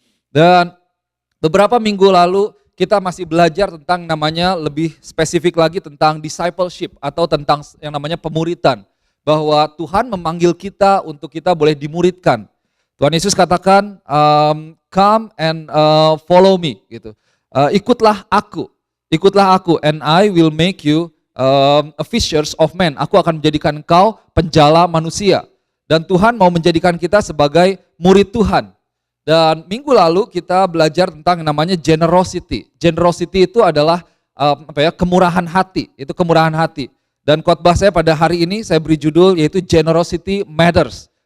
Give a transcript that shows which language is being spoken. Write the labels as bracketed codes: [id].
[id] Dan beberapa minggu lalu kita masih belajar tentang namanya lebih spesifik lagi tentang discipleship atau tentang yang namanya pemuritan. Bahwa Tuhan memanggil kita untuk kita boleh dimuridkan. Tuhan Yesus katakan, [en] come and follow me, [id] gitu. Ikutlah aku [en] and I will make you a fishers of men. [id] Aku akan menjadikan engkau penjala manusia. Dan Tuhan mau menjadikan kita sebagai murid Tuhan. Dan minggu lalu kita belajar tentang yang namanya generosity. Generosity itu adalah kemurahan hati. Itu kemurahan hati. Dan khotbah saya pada hari ini saya beri judul yaitu Generosity Matters.